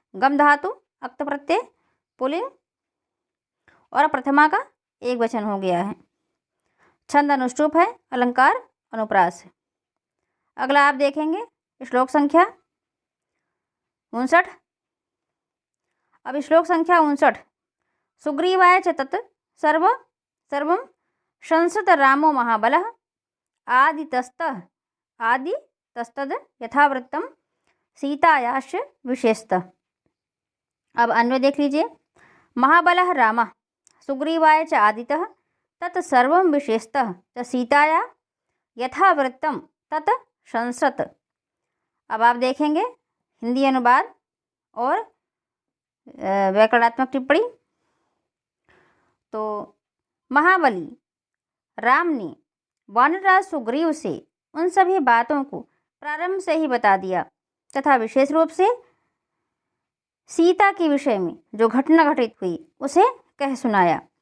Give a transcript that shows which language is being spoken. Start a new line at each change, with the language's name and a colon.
Hindi: गम धातु अक्त प्रत्यय पुल्लिंग और प्रथमा का एक वचन हो गया है। छंद अनुष्टुप है, अलंकार अनुप्रास है। अगला आप देखेंगे श्लोक संख्या 59। अब श्लोक संख्या 59।
Sanskrit: सुग्रीवाय च तत् सर्वं संसत रामो महाबलः आदितस्तद यथावृत्तं सीतायाश्च विशेषतः।
Hindi: अब अन्वय देख लीजिए।
Sanskrit: महाबलः रामः सुग्रीवाय च आदितः तत् सर्वं विशेषतः च सीताया यथावृत्तं तत् संसत।
Hindi: अब आप देखेंगे हिंदी अनुवाद और व्याकरणात्मक टिप्पणी। तो महाबली राम ने वानरराज सुग्रीव से उन सभी बातों को प्रारंभ से ही बता दिया तथा विशेष रूप से सीता के विषय में जो घटना घटित हुई उसे कह सुनाया।